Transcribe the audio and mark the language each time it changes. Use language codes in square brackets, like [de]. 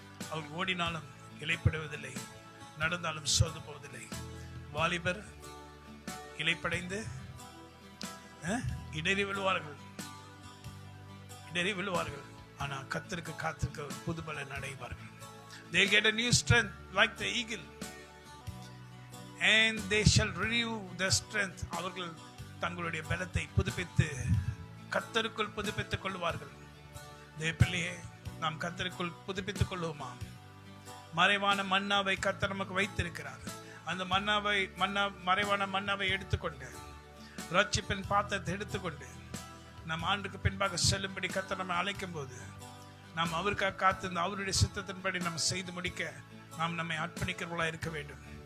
[ta] அவர்கள் ஓடினாலும் இலைப்படுவதில்லை, நடந்தாலும் சோர்ந்து போவதில்லை. வாலிபர் இலைப்படைந்து இடறி விழுவார்கள், ஆனா கர்த்தருக்கு காத்திருக்க புதுபலன் அடைவார்கள். [en] They get a new strength like the eagle and they shall renew their strength. [ta] அவர்கள் தங்களுடைய பலத்தை புதுப்பித்து கர்த்தருக்குள் புதுப்பித்துக் கொள்வார்கள். தேவப்பிள்ளையே, நாம் கர்த்தருக்குள் புதுப்பித்துக் கொள்வோமா? மறைவான மன்னாவை கர்த்தர் நமக்கு வைத்திருக்கிறார். அந்த மறைவான மன்னாவை எடுத்துக்கொண்டு, ரட்சிப்பின் பாத்திரத்தை எடுத்துக்கொண்டு நம் ஆண்டுக்கு பின்பாக செல்லும்படி கர்த்தர் நம்மை அழைக்கும் போது, நாம் அவருக்காக காத்திருந்த அவருடைய சித்தத்தின்படி நம்ம செய்து முடிக்க நாம் நம்மை அர்ப்பணிக்கிறவர்களாக இருக்க வேண்டும்.